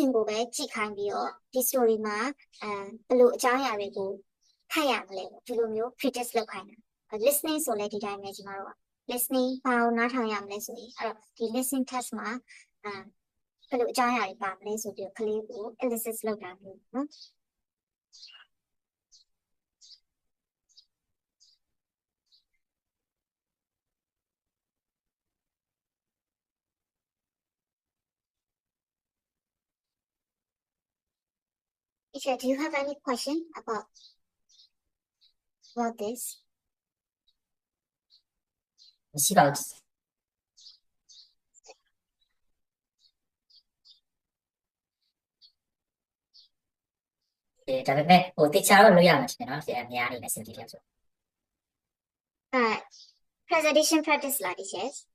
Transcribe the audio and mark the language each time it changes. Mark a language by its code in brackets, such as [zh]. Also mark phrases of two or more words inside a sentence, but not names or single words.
[my] စဉ်ကိုပဲကြည့်ခိုင်းပြီးတော့ဒီ story မှာဘယ်လိုအကြောင်းအရာတွေကိုဖတ်ရ မလဲဒီလိုမျိုး predict လုပ်ခိုင်းတာ listening ဆိုလဲဒီတိုင်းပဲ ကျွန်တော်တို့က listening ဘာကိုနားထောင်ရမလဲဆိုရင်အဲ့တော့ဒီ [en] listening test [my] မှာဘယ်လိုအကြောင်းအရာတွေပါမလဲဆိုပြီးကလေးကို elicit လုပ်တာမျိုးနော် [en] Teacher, do you have any question about this? [my] မရှိပါဘူးဒါပေမဲ့ဟိုတေချာတော့လုပ်ရမှာရှင်နော်အများအနေနဲ့စဉ်းကြည့်ရဆို [en] presentation practice လာ teachers